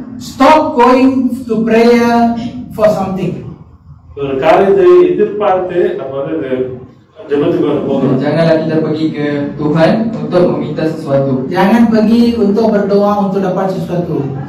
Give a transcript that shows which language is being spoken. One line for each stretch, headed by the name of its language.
English: Stop going to prayer for something.
Tamil: ஒரு காரியத்தை எதிர்பார்த்து நம்ம ஜெபத்துக்கு போகணும்.
Malay: Janganlah kita pergi ke Tuhan untuk meminta sesuatu. Jangan pergi untuk berdoa untuk dapat sesuatu.